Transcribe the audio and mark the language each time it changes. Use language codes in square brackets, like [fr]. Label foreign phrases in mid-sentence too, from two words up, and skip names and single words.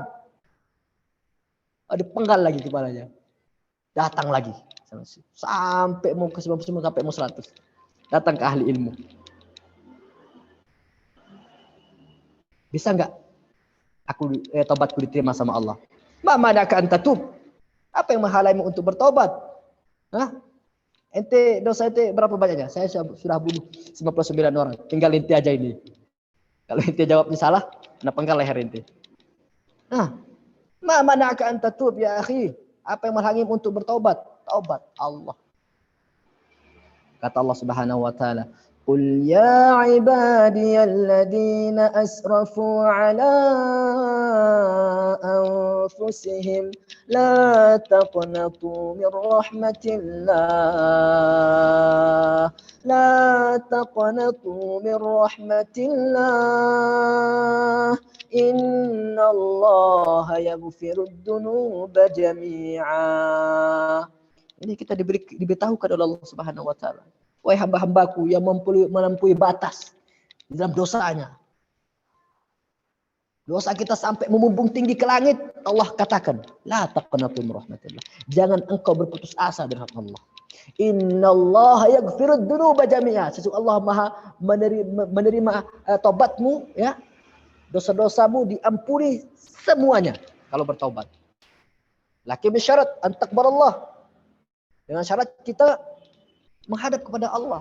[id] Dipenggal lagi kepalanya. Datang lagi. Sampai mau ke 90, sampai mau 100. Datang ke ahli ilmu. Bisa nggak tobatku diterima sama Allah? [ar] ما منعك أن تتوب? [id] Apa yang menghalaimu untuk bertobat? Ente dosa ente berapa banyaknya? Saya sudah bunuh 99 orang. Tinggal ente aja ini. Kalau ente jawabnya salah, kena penggal leher ente. [ar] ما منعك أن تتوب يا أخي? [id] Apa yang menghalangimu untuk bertobat? Taubat Allah. [ar] Kata Allah سبحانه وتعالى, "قل يا عبادي الذين أسرفوا على أنفسهم لا تقنطوا من رحمة الله. لا تقنطوا من رحمة الله. إن الله يغفر الذنوب جميعا." [id] Ini kita diberitahukan oleh Allah [ar] سبحانه وتعالى. [id] Wahai hamba-hambaku yang melampaui batas di dalam dosanya. Dosa kita sampai memumbung tinggi ke langit. Allah katakan, [ar] لا تقنطوا من رحمة الله. [id] Jangan engkau berputus asa dari rahmat Allah. [ar] إن الله يغفر الذنوب جميعا. [id] Sesungguhnya Allah Maha menerima taubatmu, ya. Dosa-dosamu diampuni semuanya kalau bertaubat. [ar] لكن بشرط أن تقبل الله. [id] Dengan syarat kita menghadap kepada Allah.